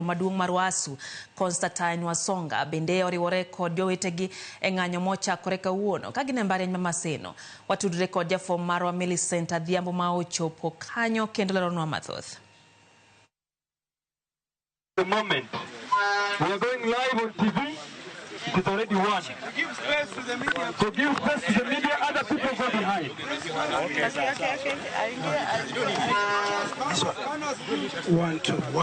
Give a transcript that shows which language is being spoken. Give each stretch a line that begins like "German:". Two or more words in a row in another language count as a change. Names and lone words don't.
Luo (Kenya and Tanzania): Maduong' mar UASU Constantine Wasonga bende oriwore kod jowetegi e ng'anyo mochakore kawuono ka gin e mbalariany ma Maseno. Watudre kod jafwambo marwa Millicent Adhiambo ma ochopo kanyo kendo leronwa mathoth.
English: The moment we are going live on TV, it is already won. To give space to the media. To give space to the media, other people go behind. Okay. One, two.